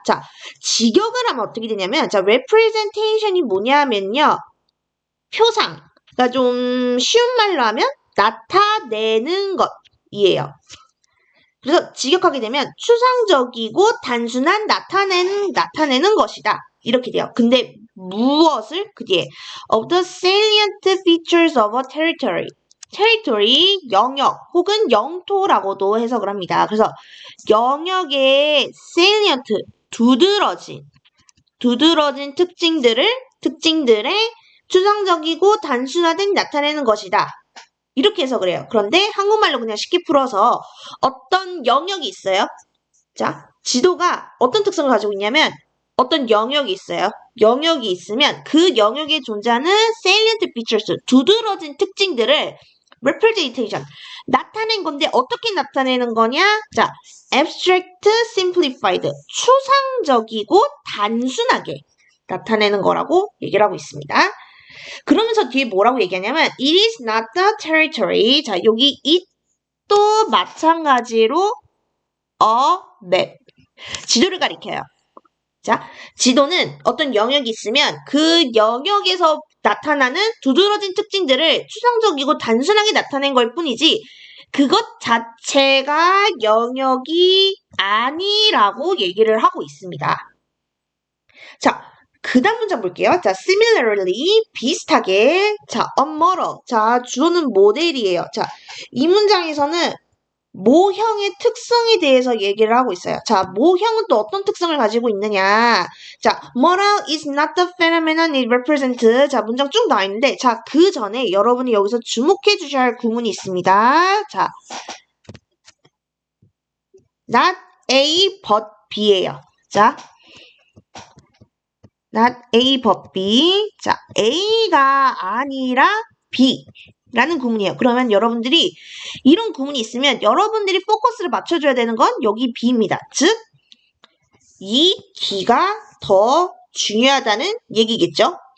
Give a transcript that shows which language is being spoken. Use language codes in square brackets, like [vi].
[ko] 자, 직역을 하면 어떻게 되냐면, 자, representation이 뭐냐면요, 표상. 그러니까 좀 쉬운 말로 하면 나타내는 것이에요. 그래서 직역하게 되면 추상적이고 단순한 나타내는 것이다. 이렇게 돼요. 근데 무엇을 그 뒤에 [en] of the salient features of a territory. [ko] territory, 영역 혹은 영토라고도 해석을 합니다. 그래서 영역의 salient, 두드러진 특징들의 추상적이고 단순화된 나타내는 것이다. 이렇게 해석을 해요. 그런데 한국말로 그냥 쉽게 풀어서 어떤 영역이 있어요. 자, 지도가 어떤 특성을 가지고 있냐면 어떤 영역이 있어요. 영역이 있으면 그 영역에 존재하는 salient features, 두드러진 특징들을 representation, 나타낸 건데 어떻게 나타내는 거냐? 자, abstract, simplified, 추상적이고 단순하게 나타내는 거라고 얘기를 하고 있습니다. 그러면서 뒤에 뭐라고 얘기하냐면 [en] it is not the territory. [ko] 자, 여기 it도 마찬가지로 a map. 지도를 가리켜요. 자, 지도는 어떤 영역이 있으면 그 영역에서 나타나는 두드러진 특징들을 추상적이고 단순하게 나타낸 걸 뿐이지 그것 자체가 영역이 아니라고 얘기를 하고 있습니다. 자, 그 다음 문장 볼게요. 자, similarly, 비슷하게. 자, a model. 자, 주어는 모델이에요. 자, 이 문장에서는 모형의 특성에 대해서 얘기를 하고 있어요. 자, 모형은 또 어떤 특성을 가지고 있느냐. [en] 자, model is not the phenomenon it represents. [ko] 자, 문장 쭉 나와 있는데, 자, 그 전에 여러분이 여기서 주목해 주셔야 할 구문이 있습니다. 자, not A but B예요. 자, not A but B. 자, A가 아니라 B라는 구문이에요. 그러면 여러분들이 이런 구문이 있으면 여러분들이 포커스를 맞춰줘야 되는 건 여기 B입니다. 즉, 이 B가 더 중요하다는 얘기겠죠?